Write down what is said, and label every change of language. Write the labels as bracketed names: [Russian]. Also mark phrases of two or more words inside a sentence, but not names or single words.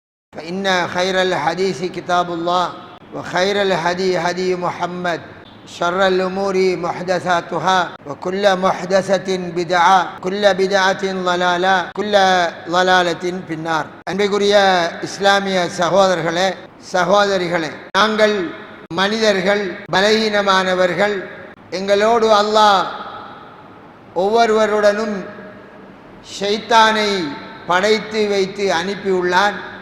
[Arabic] فإن خير الحديث كتاب الله وخير الهدي هدي محمد شر الأمور محدثاتها وكل محدثة بدعة كل بدعة ضلالة كل ضلالة في النار. [Tamil] அன்பிற்குரிய இஸ்லாமிய சகோதரிகளே, நாங்கள் மனிதர்கள், பலகீனமானவர்கள். எங்களோடு அல்லாஹ் ஒவ்வொருவருடனும் ஷைத்தானை படைத்து வைத்து அனுப்பியுள்ளான்.